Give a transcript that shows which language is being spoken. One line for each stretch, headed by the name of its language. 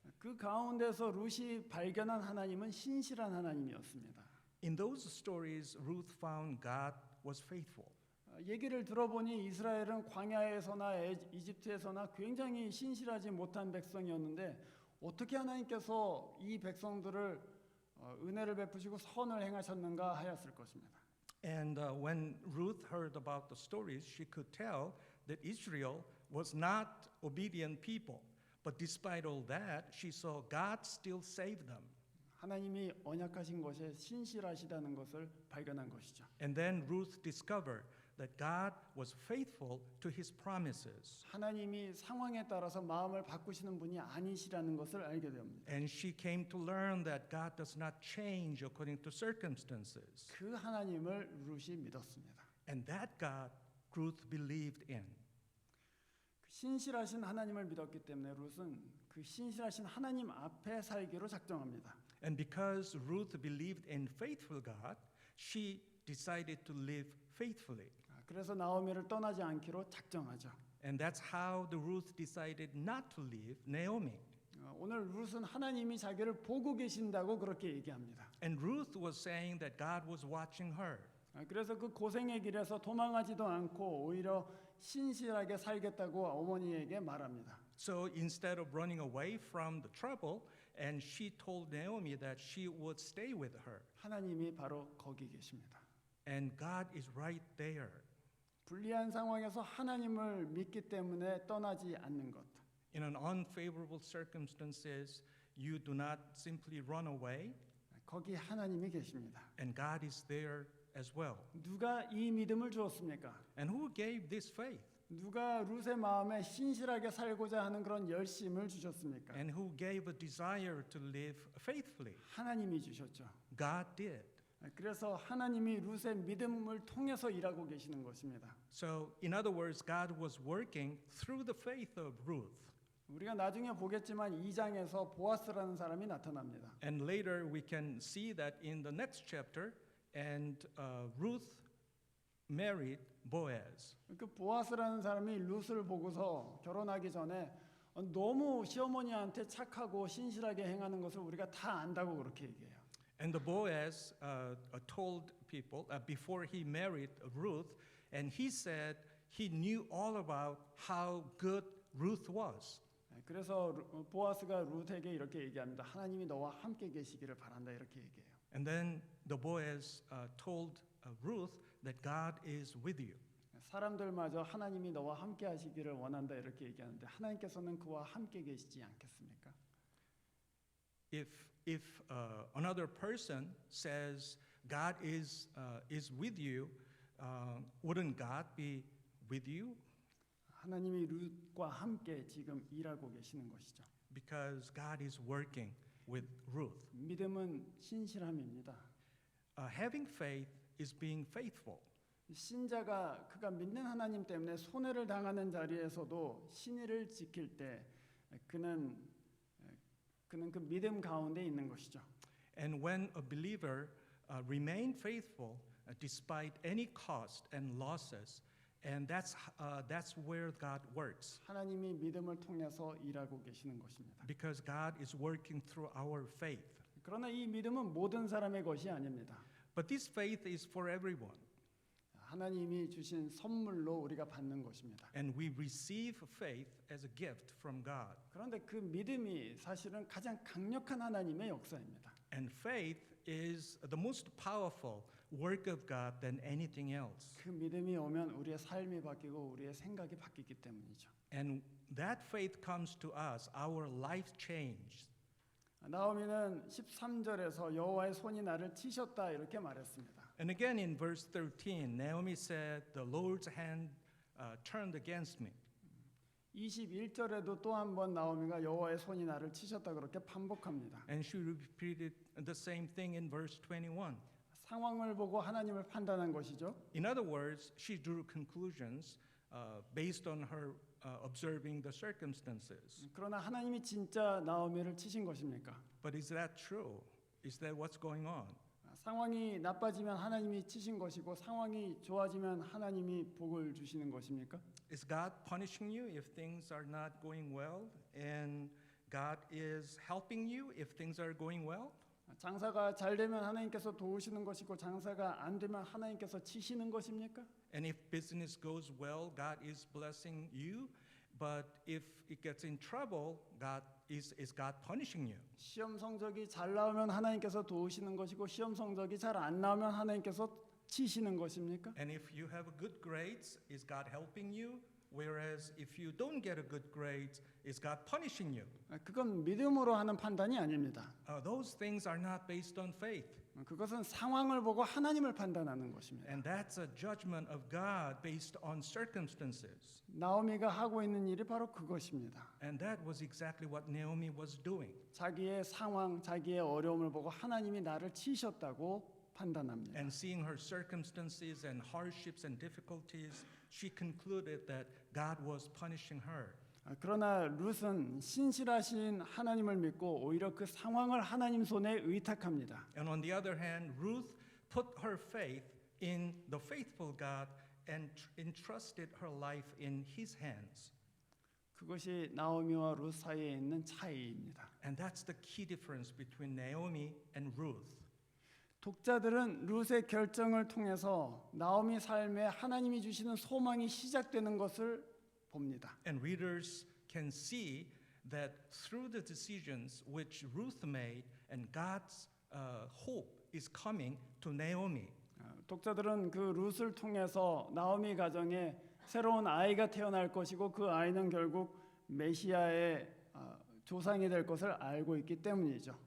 Korean: 그 가운데서 룻이 발견한 하나님은 신실한 하나님이었습니다.
English: In those stories, Ruth found God was faithful.
Korean: 얘기를 들어보니 이스라엘은 광야에서나 이집트에서나 굉장히 신실하지 못한 백성이었는데 어떻게 하나님께서 이 백성들을 은혜를 베푸시고 선을 행하셨는가 하였을 것입니다.
English: And when Ruth heard about the stories, she could tell that Israel was not obedient people. But despite all that, she saw God still save them.
Korean: 하나님이 언약하신 것에 신실하시다는 것을 발견한 것이죠.
English: And then Ruth discovered that God was faithful to his promises.
Korean: 하나님이 상황에 따라서 마음을 바꾸시는 분이 아니시라는 것을 알게 됩니다.
English: And she came to learn that God does not change according to circumstances.
Korean: 그 하나님을 룻이 믿었습니다.
English: And that God Ruth believed in.
Korean: 신실하신 하나님을 믿었기 때문에 룻은 그 신실하신 하나님 앞에 살기로 작정합니다.
English: And because Ruth believed in faithful God, she decided to live faithfully.
Korean: 그래서 나오미를 떠나지 않기로 작정하죠.
English: And that's how the Ruth decided not to leave Naomi.
Korean: 오늘 룻은 하나님이 자기를 보고 계신다고 그렇게 얘기합니다.
English: And Ruth was saying that God was watching her.
Korean: 그래서 그 고생의 길에서 도망하지도 않고 오히려 신실하게 살겠다고 어머니에게 말합니다.
English: So instead of running away from the trouble, and she told Naomi that she would stay with her.
Korean: 하나님이 바로 거기 계십니다.
English: And God is right there.
Korean: 불리한 상황에서 하나님을 믿기 때문에 떠나지 않는 것.
English: In an unfavorable circumstances, you do not simply run away,
Korean: 거기 하나님이 계십니다.
English: and God is there as well.
Korean: 누가 이 믿음을 주었습니까?
English: And who gave this faith?
Korean: 누가 룻의 마음에 신실하게 살고자 하는 그런 열심을 주셨습니까?
English: And who gave a desire to live faithfully?
Korean: 하나님이 주셨죠.
English: God did.
Korean: 그래서 하나님이 룻의 믿음을 통해서 일하고 계시는 것입니다.
English: So, in other words, God was working through the faith of Ruth.
Korean: 우리가 나중에 보겠지만 2장에서 보아스라는 사람이 나타납니다.
English: And later we can see that in the next chapter, and Ruth married Boaz.
Korean: 그 보아스라는 사람이 룻을 보고서 결혼하기 전에 너무 시어머니한테 착하고 신실하게 행하는 것을 우리가 다 안다고 그렇게 얘기해요.
English: And the Boaz told people before he married Ruth, and he said he knew all about how good Ruth was.
Korean: 그래서 보아스가 루트에게 이렇게 얘기합니다. 하나님이 너와 함께 계시기를 바란다 이렇게 얘기해요.
English: And then the Boaz told Ruth that God is with you.
Korean: 사람들마저 하나님이 너와 함께 하시기를 원한다 이렇게 얘기하는데 하나님께서는 그와 함께 계시지 않겠습니까?
English: If another person says God is with you, wouldn't God be with you?
Korean: 하나님이 룻과 함께 지금 일하고 계시는 것이죠.
English: Because God is working with Ruth.
Korean: 믿음은 신실함입니다.
English: Having faith is being faithful.
Korean: 신자가 그가 믿는 하나님 때문에 손해를 당하는 자리에서도 신의를 지킬 때 그는 그 믿음 가운데 있는 것이죠.
English: And when a believer remain faithful despite any cost and losses, and that's where God works.
Korean: 하나님이 믿음을 통해서 일하고 계시는 것입니다.
English: Because God is working through our faith.
Korean: 그러나 이 믿음은 모든 사람의 것이 아닙니다.
English: But this faith is for everyone.
Korean: 하나님이 주신 선물로 우리가 받는 것입니다.
English: And we receive faith as a gift from God.
Korean: 그런데 그 믿음이 사실은 가장 강력한 하나님의 역사입니다.
English: And faith is the most powerful work of God than anything else.
Korean: 그 믿음이 오면 우리의 삶이 바뀌고 우리의 생각이 바뀌기 때문이죠.
English: And that faith comes to us, our life changed.
Korean: 나오미는 13절에서 여호와의 손이 나를 치셨다 이렇게 말했습니다.
English: And again in verse 13, Naomi said, the Lord's hand turned against me.
Korean: 21절에도 또 한 번 나오미가 여호와의 손이 나를 치셨다 그렇게 반복합니다.
English: And she repeated the same thing in verse 21.
Korean: 상황을 보고 하나님을 판단한 것이죠.
English: In other words, she drew conclusions based on her observing the circumstances.
Korean: 그러나 하나님이 진짜 나오미를 치신 것입니까?
English: But is that true? Is that what's going on?
Korean: 상황이 나빠지면 하나님이 치신 것이고 상황이 좋아지면 하나님이 복을 주시는 것입니까?
English: Is God punishing you if things are not going well? And God is helping you if things are going well?
Korean: 장사가 잘 되면 하나님께서 도우시는 것이고 장사가 안 되면 하나님께서 치시는 것입니까?
English: And if business goes well, God is blessing you. But if it gets in trouble, is God punishing you?
Korean: 시험 성적이 잘 나오면 하나님께서 도우시는 것이고 시험 성적이 잘 안 나오면 하나님께서 치시는 것입니까?
English: And if you have good grades, is God helping you? Whereas if you don't get a good grades, is God punishing you?
Korean: 그건 믿음으로 하는 판단이 아닙니다.
English: Those things are not based on faith.
Korean: 그것은 상황을 보고 하나님을 판단하는 것입니다.
English: And that's a judgment of God based on circumstances.
Korean: 나오미가 하고 있는 일이 바로 그것입니다.
English: And that was exactly what Naomi was doing.
Korean: 자기의 상황, 자기의 어려움을 보고 하나님이 나를 치셨다고 판단합니다.
English: And seeing her circumstances and hardships and difficulties, she concluded that God was punishing her.
Korean: 그러나 룻은 신실하신 하나님을 믿고 오히려 그 상황을 하나님 손에 의탁합니다.
English: And on the other hand, Ruth put her faith in the faithful God and entrusted her life in his hands.
Korean: 그것이 나오미와 룻 사이에 있는 차이입니다.
English: And that's the key difference between Naomi and Ruth.
Korean: 독자들은 룻의 결정을 통해서 나오미 삶에 하나님이 주시는 소망이 시작되는 것을 봅니다.
English: And readers can see that through the decisions which Ruth made and God's hope is coming to Naomi.
Korean: 독자들은 그 룻을 통해서 나오미 가정에 새로운 아이가 태어날 것이고 그 아이는 결국 메시아의 조상이 될 것을 알고 있기 때문이죠.